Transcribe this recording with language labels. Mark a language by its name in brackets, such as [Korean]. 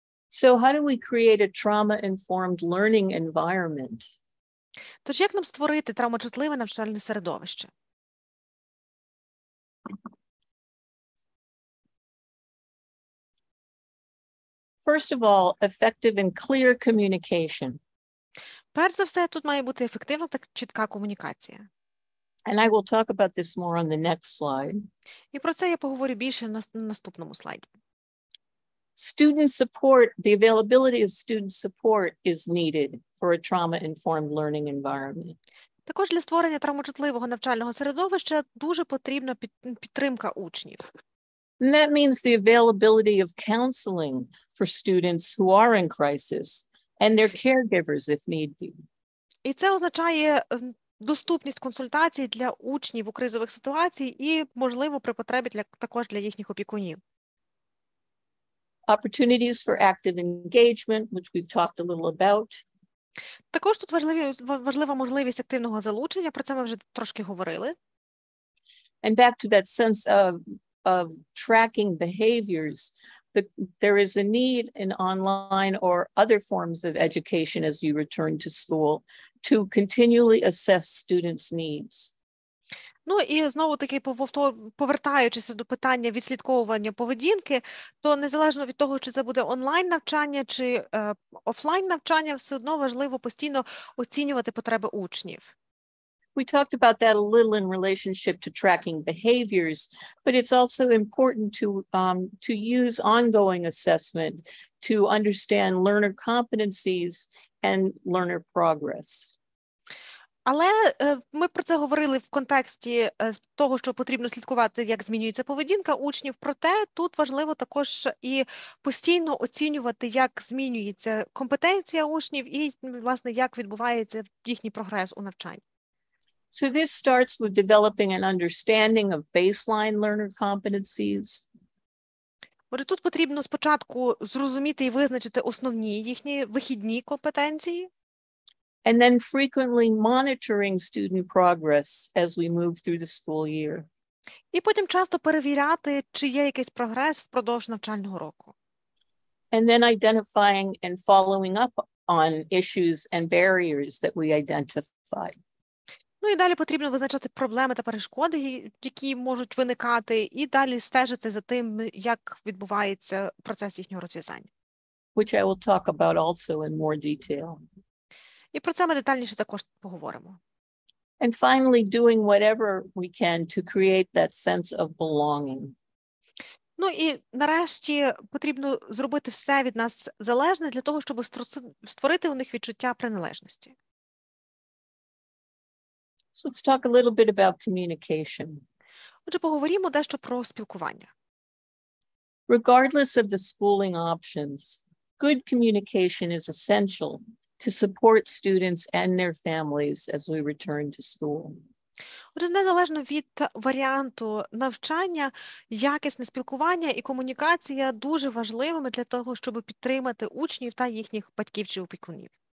[English] So how do we create a trauma-informed learning environment? [Ukrainian] Тож як нам створити травмочутливе навчальне середовище? [English] First of all, effective and clear communication. [Ukrainian] Перш за все, тут має бути ефективна та чітка комунікація. [English] And I will talk about this more on the next slide. [Ukrainian] І про це я поговорю більше на наступному слайді. [English] Student support, the availability of student support is needed for a trauma-informed learning environment. [Ukrainian] Також для створення травмочутливого навчального середовища дуже потрібна підтримка учнів. [English] And that means the availability of counseling for students who are in crisis and their caregivers if need be. [Ukrainian] І це означає доступність консультацій для учнів у кризових ситуаціях і, можливо, при потребі також для їхніх опікунів. [English] Opportunities for active engagement, which we've talked a little about. [Ukrainian] Також тут важлива можливість активного залучення, про це ми вже трошки говорили. [English] And back to that sense of tracking behaviors, there is a need in online or other forms of education as you return to school to continually assess students' needs. [Ukrainian] Ну і знову-таки, повертаючись до питання відслідковування поведінки, то незалежно від того, чи це буде онлайн-навчання, чи офлайн-навчання, все одно важливо постійно оцінювати потреби учнів. [English] We talked about that a little in relationship to tracking behaviors, but it's also important to use ongoing assessment to understand learner competencies and learner progress. [Ukrainian] Але ми про це говорили в контексті того, що потрібно слідкувати, як змінюється поведінка учнів. Проте тут важливо також і постійно оцінювати, як змінюється компетенція учнів і, власне, як відбувається їхній прогрес у навчанні. [English] So this starts with developing an understanding of baseline learner competencies. [Ukrainian] Отже, тут потрібно спочатку зрозуміти і визначити основні їхні вихідні компетенції. [English] And then frequently monitoring student progress as we move through the school year. [Ukrainian] І потім часто перевіряти, чи є якийсь прогрес впродовж навчального року. [English] And then identifying and following up on issues and barriers that we identify. [Ukrainian] Ну і далі потрібно визначати проблеми та перешкоди, які можуть виникати, і далі стежити за тим, як відбувається процес їхнього розв'язання. [English] Which I will talk about also in more detail. [Ukrainian] І про це ми детальніше також поговоримо. [English] And finally, doing whatever we can to create that sense of belonging. [Ukrainian] Ну і нарешті потрібно зробити все від нас залежне для того, щоб створити у них відчуття приналежності. [English] So let's talk a little bit about communication. [Ukrainian] Отже, поговоримо дещо про спілкування. [English] Regardless of the schooling options, good communication is essential to support students and their families as we return to school. [Ukrainian] Отже, незалежно від варіанту навчання, якісне спілкування і комунікація дуже важливими для того, щоб підтримати учнів та їхніх батьків чи опікунів.